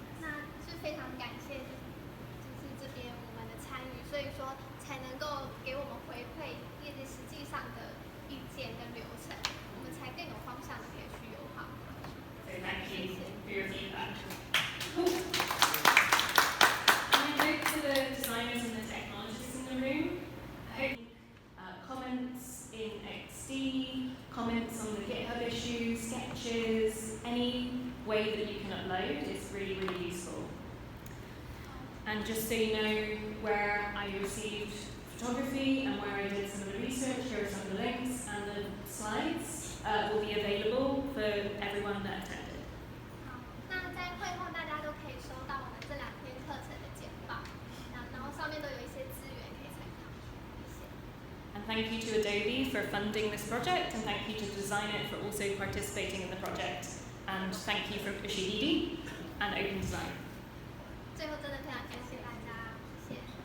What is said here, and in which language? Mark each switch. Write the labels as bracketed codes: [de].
[zh] 那是非常感谢，就是这边我们的参与，所以说才能够给我们回馈业界实际上的意见跟流程，我们才更有方向的可以去优化。 [en] So thank you for your feedback. And I hope to the designers and the technologists in the room, I hope comments in XD, comments on the GitHub issues, sketches, any way that you can upload is really, really useful. And just so you know where I received photography and where I did some of the research, here are some of the links, and the slides will be available for everyone that attended. [zh] 好，那在会后大家都可以收到我们这2天课程的简报，然后上面都有一些资源可以参考。谢谢。 [en] And thank you to Adobe for funding this project, and thank you to Design It for also participating in the project. And thank you from Ushihidi and Open Design. [zh] 最后真的非常感谢大家，谢谢。